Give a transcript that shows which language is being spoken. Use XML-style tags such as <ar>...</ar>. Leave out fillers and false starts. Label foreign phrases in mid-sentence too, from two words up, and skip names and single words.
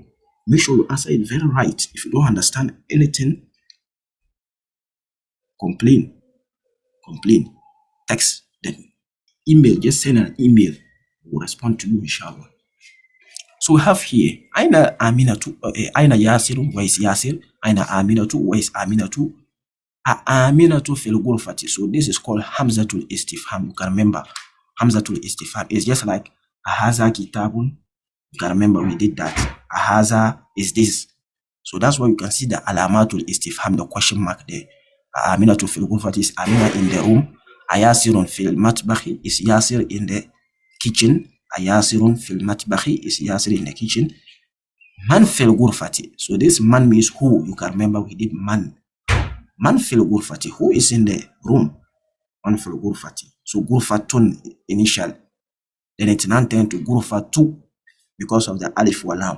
<en>Make sure you answer it very right. If you don't understand anything, complain, text, then email, just send an email. We'll respond to you, inshallah. So we have here,</en> <ar>أين أمينةُ، أين ياسر,</ar> <en>where is Yasir?</en> <ar>أين أمينةُ,</ar> <en>where is Aminatu?</en> <ar>أمينةُ في الغرفةِ.</ar> <en>So this is called</en> <ar>همزة الاستفهام.</ar> <en>You can remember,</en> <ar>همزة الاستفهام</ar> <en>is just like</en> <ar>أهذا كتابٌ.</ar> <en>You can remember we did that. Ahaza is this. So that's why you can see the</en> <ar>علامة الاستفهام,</ar> <en>the question mark there.</en> <ar>أمينةُ في الغرفةِ</ar> <en>is Amina in the room.</en> <ar>أياسرٌ في المطبخِ</ar> <en>is Yasir in the kitchen.</en> <ar>أياسرٌ في المطبخِ</ar> <en>is Yasir in the kitchen.</en> <ar>من في الغرفةِ.</ar> <en>So this man means who. You can remember we did man.</en> <ar>من في الغرفةِ.</ar> <en>Who is in the room?</en> <ar>من في الغرفةِ.</ar> <en>So ghurfatun initial. Then it now turned to ghurfatu because of the</en> <ar>ألف ولام.</ar>